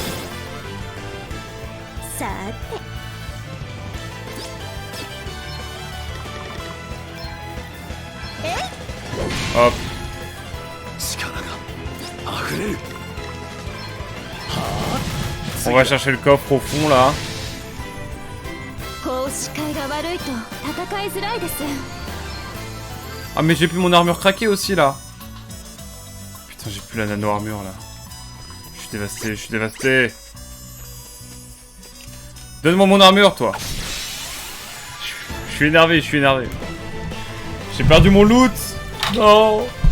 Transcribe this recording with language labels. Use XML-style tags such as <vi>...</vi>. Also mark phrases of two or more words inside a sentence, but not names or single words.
<ja>さて</ja> <fr>Hop. On va chercher le coffre au fond là.</fr> <ja>こう視界が悪いと戦いづらいです。</ja> <fr>Ah mais j'ai plus mon armure craquée aussi là. Putain j'ai plus la nano armure là. Je suis dévasté, je suis dévasté. Donne-moi mon armure toi. Je suis énervé, je suis énervé. J'ai perdu mon loot. Non.</fr>